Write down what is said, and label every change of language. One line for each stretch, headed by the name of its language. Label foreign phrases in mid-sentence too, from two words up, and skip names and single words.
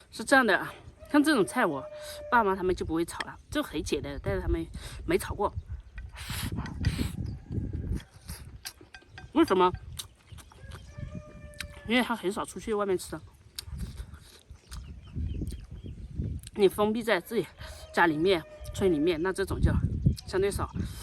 Chinese: 這樣的啊，像這種菜我爸媽他們就不會炒了，就很简单的，但是他們沒炒过。为什么？因为他很少出去外面吃，你封闭在自己家里面、村里面，那这种就相对少。